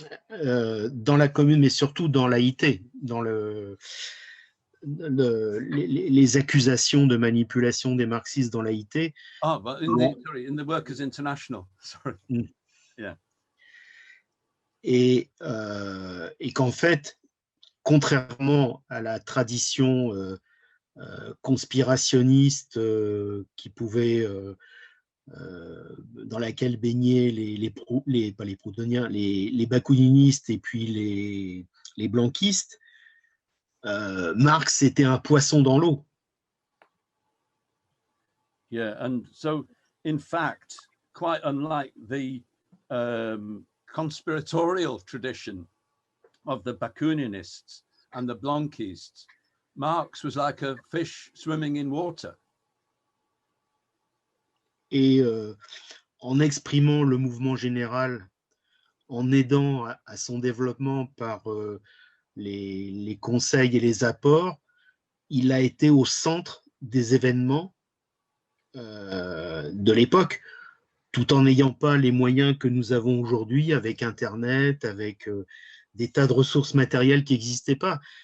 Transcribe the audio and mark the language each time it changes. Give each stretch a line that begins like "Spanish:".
French: Dans la Commune, mais surtout dans l'AIT, dans les accusations de manipulation des marxistes dans l'AIT.
English: Ah, but in the Workers' International, sorry. Yeah.
French: Et qu'en fait, contrairement à la tradition conspirationniste qui pouvait, dans laquelle baignaient les proudhoniens, les bakouninistes et puis les blanquistes, Marx était un poisson dans l'eau.
English: Yeah, and so in fact, quite unlike the conspiratorial tradition of the Bakuninists and the Blanquists, Marx was like a fish swimming in water.
French: Et en exprimant le mouvement général, en aidant à son développement par les conseils et les apports, il a été au centre des événements de l'époque, tout en n'ayant pas les moyens que nous avons aujourd'hui avec Internet, avec des tas de ressources matérielles qui n'existaient pas.